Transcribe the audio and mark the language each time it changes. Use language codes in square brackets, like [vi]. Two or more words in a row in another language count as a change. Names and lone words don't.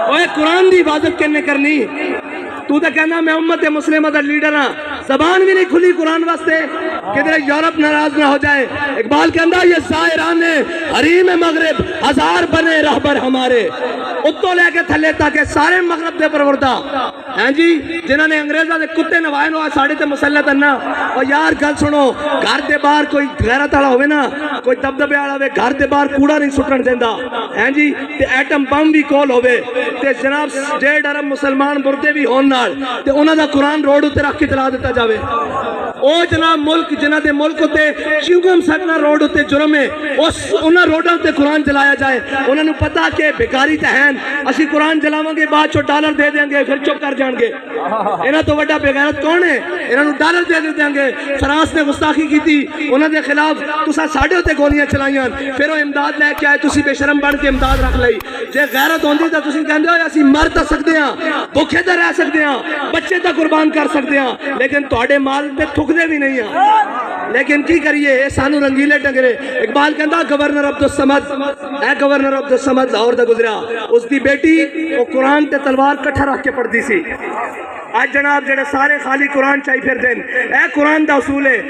[pa] اوے قرآن دی حفاظت کنے کرنی؟ تو تے کہنا میں امت مسلمہ دا لیڈر ہاں، زبان بھی نہیں کھلی قرآن واسطے کدھر یورپ ناراض نہ ہو جائے۔ اقبال کہندا [ur] یہ زائران حریم مغرب ہزار بنے رہبر ہمارے، [pa] اتوں لے کے تھلے تک سارے مغرب دے پروردہ ہیں جی، جنہوں نے انگریزاں دے کتے نوائے نو ساڑے تے مسلط ہیں نا۔ اور یار گل سنو، گھر دے باہر کوئی غیرت والا ہوئے نا، کوئی دبدبے والا ہوئے، گھر دے باہر کوڑا نہیں سٹن دیندا ہیں جی، تے ایٹم بم بھی کول ہوئے تے جناب 1.5 ارب مسلمان مردے بھی ہون نال تے انہاں دا قرآن روڈ تے رکھ کے چلا دیتا جاوے۔ او جناب ملک جنہاں دے ملک تے چنگم سٹنا روڈ تے جرم ہے، اس انہاں روڈاں تے قرآن چلایا جائے۔ انہاں نو پتا کہ بیکاری تے ہیں، اسی قرآن چلاواں گے بعد چو ڈالر دے دیں گے پھر چپ کر جان گے۔ انہاں تو بڑا بے غیرت کون ہے؟ انہاں نو ڈالر دے دیں گے۔ فرانس نے گستاخی کی تھی انہاں دے خلاف، تساں ساڈے تے گولیاں چلائیاں، پھر وہ امداد لے کے آئے، تسی بے شرم بن کے امداد رکھ لئی۔ جے غیرت ہوندی تے تسی کہندے ہو اسی مر تے سکدے ہاں، بھوکے تے رہ سکدے ہاں، بچے تے قربان کر سکدے ہاں، لیکن تواڈے مال تے تھکدے بھی نہیں ہاں۔ لیکن کی کریے، اے سانو رنگیلے ٹنگرے۔ اقبال کہندا گورنر عبدالصمد، اے گورنر عبدالصمد لاہور دا گزریا، اس دی بیٹی وہ قرآن تے تلوار کٹھا رکھ کے پڑھدی سی۔ آج جناب جڑے سارے خالی قرآن چاہی پھر دین، اے قرآن دا اصول ہے۔